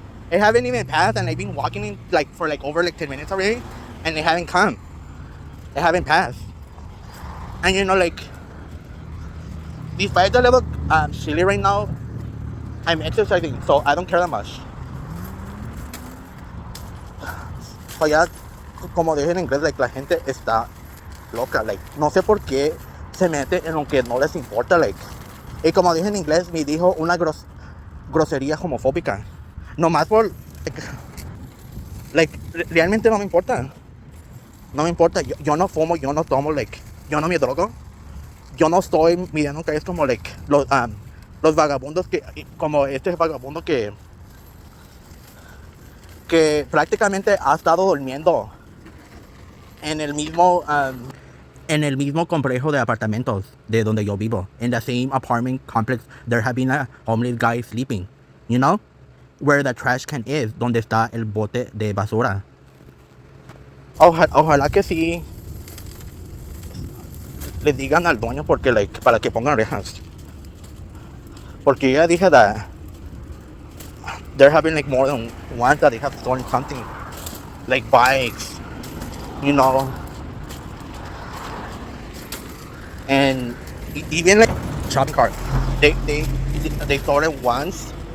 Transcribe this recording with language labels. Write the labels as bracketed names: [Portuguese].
[English] It haven't even passed, and I've been walking in like for like over like 10 minutes already, and they haven't come. It haven't passed. And like, despite the level chilly right now, I'm exercising, so I don't care that much. [Spanish] So ya, como dije en inglés, like, la gente está loca, like, no sé por qué se mete en lo que no les importa, like. Y como dije en inglés, me dijo una grosería homofóbica. Nomás por, like, realmente no me importa. No me importa, yo no fumo, yo no tomo, like, yo no me drogo. Yo no estoy mirando que es como, like, los vagabundos como este vagabundo que prácticamente ha estado durmiendo en el mismo En el mismo complejo de apartamentos de donde yo vivo, [English] in the same apartment complex, there have been a homeless guy sleeping, you know, where the trash can is, [Spanish] donde está el bote de basura. Ojalá que sí le digan al dueño porque, like, para que pongan orejas. Porque ya dije [English] that there have been like more than once that they have stolen something, like bikes, you know, and even like shopping cart. They stole it once.